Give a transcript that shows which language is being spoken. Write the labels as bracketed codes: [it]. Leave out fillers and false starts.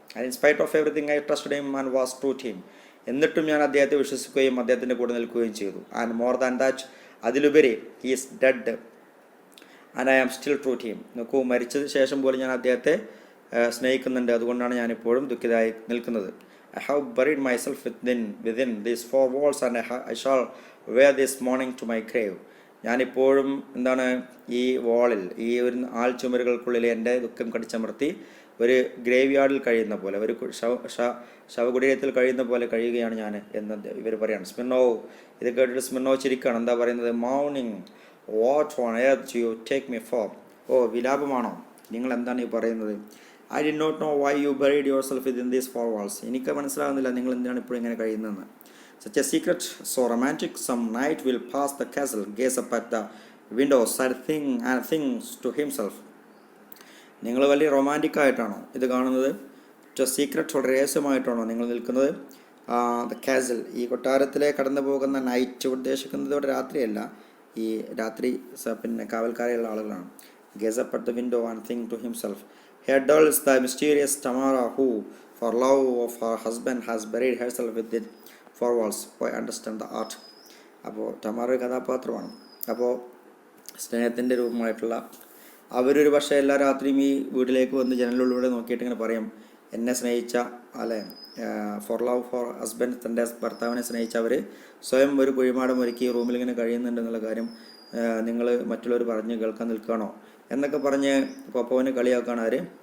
[en] And in spite of everything I trusted him and was true to him. [ml] എന്നിട്ടും ഞാൻ അദ്ദേഹത്തെ വിശ്വസിക്കുകയും അദ്ദേഹത്തിൻ്റെ കൂടെ നിൽക്കുകയും ചെയ്തു. [en] and more than that, [ml] അതിലുപരി [en] He is dead and I am still true to him. [ml] നോക്കൂ, മരിച്ചതിന് ശേഷം പോലും ഞാൻ അദ്ദേഹത്തെ സ്നേഹിക്കുന്നുണ്ട്, അതുകൊണ്ടാണ് ഞാനിപ്പോഴും ദുഃഖിതരായി നിൽക്കുന്നത്. [en] I have buried myself within these 4 walls and I shall wear this mourning to my grave. [ml] ഞാനിപ്പോഴും എന്താണ്, ഈ വാളിൽ, ഈ ഒരു 4 ചുമരുകൾക്കുള്ളിൽ എൻ്റെ ദുഃഖം കടിച്ചമർത്തി ഒരു ഗ്രേവ് യാർഡിൽ കഴിയുന്ന പോലെ, ഒരു ശവകുടീരത്തിൽ കഴിയുന്ന പോലെ കഴിയുകയാണ് ഞാൻ എന്ന് ഇവർ പറയാണ്. സ്മിർനോ ഇത് കേട്ടിട്ട് സ്മിർനോ ചിരിക്കുകയാണ്. എന്താ പറയുന്നത്? [en] Mourning, what on earth you take me for. [ml] ഓ, വിലാപമാണോ? നിങ്ങൾ എന്താണ് ഈ പറയുന്നത്? [en] I did not know why you buried yourself within these 4 walls. [ml] എനിക്ക് മനസ്സിലാകുന്നില്ല നിങ്ങൾ എന്തിനാണ് ഇപ്പോൾ ഇങ്ങനെ കഴിയുന്നതെന്ന്. [en] Such a secret, so romantic, some night will pass the castle, gaze up at the windows, and thinks to himself. [ml] നിങ്ങൾ വലിയ romantic ആയിട്ടാണോ ഇത് കാണുന്നത്? സീക്രട്ട്, വളരെ രഹസ്യമായിട്ടാണോ നിങ്ങൾ നിൽക്കുന്നത്? ദ കാസൽ, ഈ കൊട്ടാരത്തിലെ കടന്നു പോകുന്ന നൈറ്റ് ഉദ്ദേശിക്കുന്നത് ഇവിടെ രാത്രിയല്ല, ഈ രാത്രി പിന്നെ കാവൽക്കാരെയുള്ള ആളുകളാണ്. [en] Gaze up at the window and think to himself. Here dwells the mysterious Tamara who, for love of her husband, has buried herself within 4 walls. I understand the art. [ml] അപ്പോൾ ടമാറ ഒരു കഥാപാത്രമാണ്. അപ്പോൾ സ്നേഹത്തിൻ്റെ രൂപമായിട്ടുള്ള അവരൊരു പക്ഷേ എല്ലാ രാത്രിയും ഈ വീട്ടിലേക്ക് വന്ന് ജനലിലൂടെ നോക്കിയിട്ട് ഇങ്ങനെ പറയും, എന്നെ സ്നേഹിച്ച അല്ലെ, [en] for love for husband, [ml] തൻ്റെ ഭർത്താവിനെ സ്നേഹിച്ച അവർ സ്വയം ഒരു കുഴിമാടം ഒരുക്കി റൂമിൽ ഇങ്ങനെ കഴിയുന്നുണ്ടെന്നുള്ള കാര്യം നിങ്ങൾ മറ്റുള്ളവർ പറഞ്ഞ് കേൾക്കാൻ നിൽക്കുകയാണോ എന്നൊക്കെ പറഞ്ഞ് പോപ്പോവിനെ കളിയാക്കുകയാണ് ആര്?